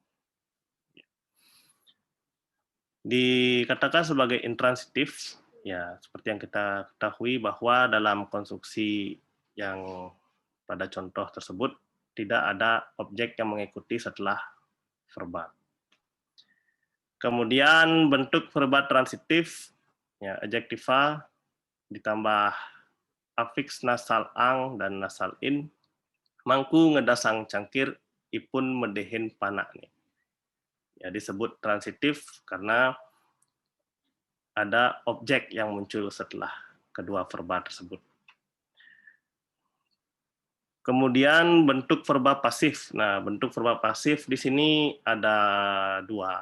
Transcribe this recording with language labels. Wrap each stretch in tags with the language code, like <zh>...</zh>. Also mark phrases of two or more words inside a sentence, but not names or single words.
<id>Dikatakan sebagai intransitif, ya seperti yang kita ketahui bahwa dalam konstruksi yang pada contoh tersebut tidak ada objek yang mengikuti setelah verba. Kemudian bentuk verba transitif, ya adjektiva ditambah afiks nasal ang dan nasal in,</id> <ban>mangku ngedasang cangkir ipun medehin panak nih.</ban> <id>Ya disebut transitif karena ada objek yang muncul setelah kedua verba tersebut. Kemudian bentuk verba pasif. Nah, bentuk verba pasif di sini ada dua.</id>